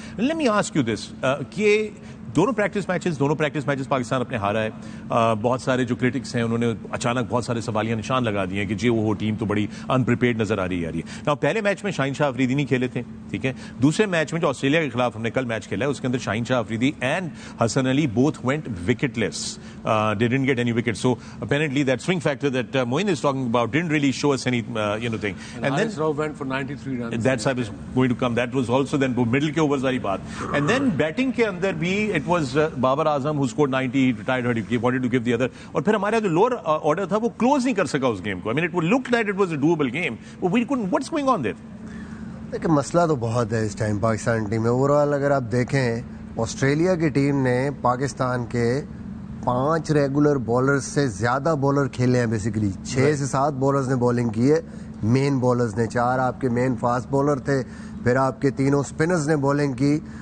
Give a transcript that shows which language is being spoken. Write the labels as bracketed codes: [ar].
[en] let me ask you this [ur] کہ دونوں practice matches Pakistan اپنے ہارا ہے. بہت سارے جو کرٹکس ہیں انہوں نے اچانک بہت سارے سوالیہ نشان لگا دیے کہ جی وہ ٹیم تو بڑی انپریپیئرڈ نظر آ رہی ہے. پہلے میچ میں شاہین شاہ افریدی نہیں کھیلے تھے, ٹھیک ہے. دوسرے میچ میں جو آسٹریلیا کے خلاف ہم نے کل میچ کھیلا ہے, اس کے اندر شاہین شاہ Afridi and Hasan Ali both [en] went wicket-less. They didn't get any wickets. So apparently that swing factor that Moin is talking about didn't really show us any thing. And then Haris Rauf went for 93 runs. That's I was going to come. That was also then [ur] middle ke overs wali baat. [en] And then [ur] batting ke andar bhi [en] it was Babar Azam who scored 90. He retired hurt. He wanted to give the other. اور پھر ہمارا جو lower order تھا وہ close نہیں کر سکا اس game کو. I mean it would look like it was a doable game. But we couldn't. What's going on there? [ur] لیکن مسئلہ تو بہت ہے اس ٹائم پاکستان ٹیم میں. اوور آل اگر آپ دیکھیں, آسٹریلیا کی ٹیم نے پاکستان کے 5 ریگولر بالرز سے زیادہ بالر کھیلے ہیں. بیسیکلی 6 سے 7 بالرز نے بالنگ کی ہے, مین بالرز نے. 4 آپ کے مین فاسٹ بالر تھے, پھر آپ کے 3 اسپنرز نے بالنگ کی.